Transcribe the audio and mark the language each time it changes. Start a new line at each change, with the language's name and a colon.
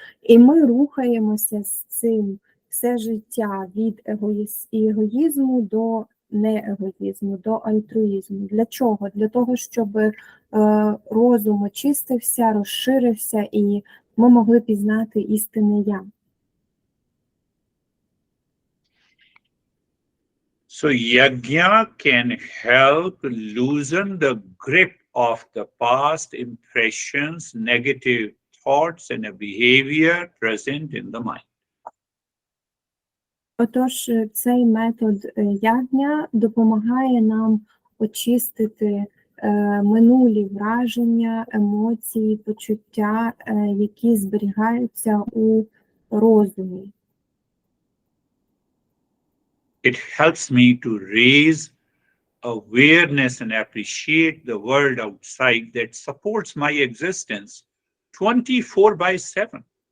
Ukrainian: І ми рухаємося з цим все життя від егоїзму до неегоїзму, до альтруїзму. Для чого? Для того, щоб розум очистився, розширився і ми могли пізнати істинне «я».
English: So yajna can help loosen the grip of the past impressions, negative thoughts, and a behavior present in the mind.
Ukrainian: Отож, цей метод ягня допомагає нам очистити минулі враження, емоції, почуття, які зберігаються у розумі.
English: It helps me to raise awareness and appreciate the world outside that supports my existence 24/7.